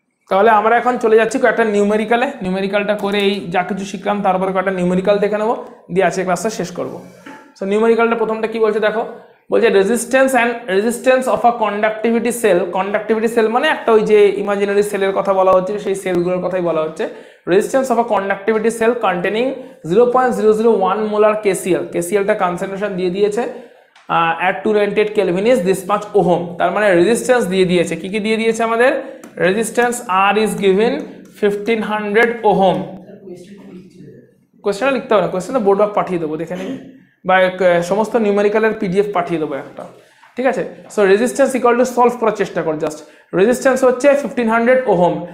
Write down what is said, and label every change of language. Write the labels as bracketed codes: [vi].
[bn] তাহলে আমরা এখন চলে যাচ্ছি কয়েকটা নিউমেরিক্যালে। নিউমেরিক্যালটা করে এই যা কিছু শিখলাম তারপরে কয়েকটা নিউমেরিক্যাল দেখে নেবো, দিয়ে আছে ক্লাসটা শেষ করবো। সো নিউমেরিক্যালটা প্রথমটা কি বলছে দেখো, বলছে resistance of a conductivity sell. Conductivity sell মানে একটা ওই যে ইমাজিনারি সেলের কথা বলা হচ্ছে, সেই সেলগুলোর কথাই বলা হচ্ছে। Resistance of a conductivity sell containing 0.001 molar KCL. কেসিএলটা concentration দিয়ে দিয়েছে [en] at 298 Kelvin is this much ohm। [bn] তার মানে রেজিস্ট্যান্স দিয়ে দিয়েছে। কি কি দিয়ে দিয়েছে আমাদের? Resistance [en] R is given 1500 ohm। [bn] কোশ্চেনটা লিখতে হবে না, কোশ্চেনটা বোর্ড ওয়ার্ক পাঠিয়ে দেবো, দেখে নিবি, বা সমস্ত নিউমেরিক্যালের পিডিএফ পাঠিয়ে দেবো একটা, ঠিক আছে? So resistance equal to solve করার চেষ্টা কর জাস্ট। রেজিস্ট্যান্স হচ্ছে 1500 ohm।